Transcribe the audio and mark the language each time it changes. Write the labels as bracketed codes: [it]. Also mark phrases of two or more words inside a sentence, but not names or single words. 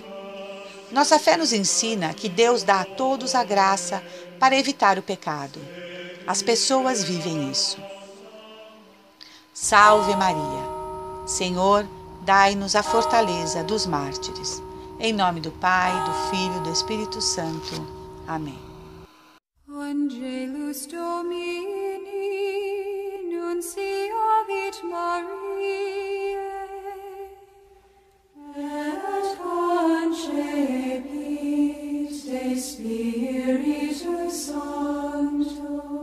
[pt] Nossa fé nos ensina que Deus dá a todos a graça para evitar o pecado. As pessoas vivem isso. Salve Maria! Senhor, dai-nos a fortaleza dos mártires. Em nome do Pai, do Filho e do Espírito Santo. Amém. [la] Angelus Domini, nunciavit Mariae, et concepit de Spiritus Sancto.